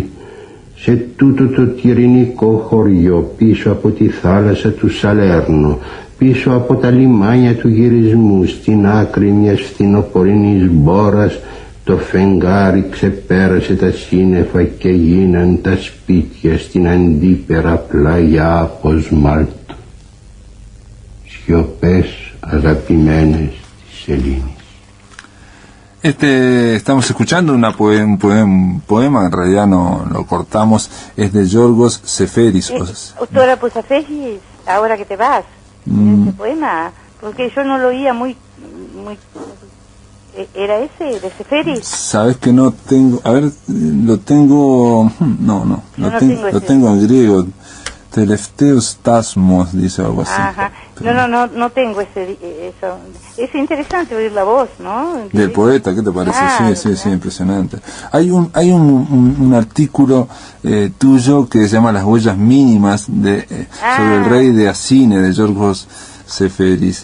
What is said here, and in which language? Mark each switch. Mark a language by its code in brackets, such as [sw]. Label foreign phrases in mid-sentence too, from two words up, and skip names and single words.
[el] Σε τούτο το τυριννικό χωριό, πίσω από τη θάλασσα του Σαλέρνο, πίσω από τα λιμάνια του γυρισμού, στην άκρη μιας φθινοπορεινής μπόρας, το φεγγάρι ξεπέρασε τα σύννεφα και γίναν τα σπίτια στην αντίπερα πλαγιά από σμάλτο. Σιωπές αγαπημένες της Σελήνης. [es] Estamos escuchando un poema, en realidad no lo cortamos, es de Yorgos Seferis. Ahora pues Seferis, ahora que te vas, ese poema, porque yo no lo oía muy, ¿era ese de Seferis? Sabes que no tengo, a ver, lo tengo, lo tengo en griego. [el] Τελευταίος στάσμος, [es] dice algo así. Ajá. No tengo eso. Es interesante oír la voz, ¿no? Del poeta, ¿qué te parece? Claro, sí, impresionante. Hay un artículo tuyo que se llama Las huellas mínimas sobre el rey de Acine, de Yorgos Seferis.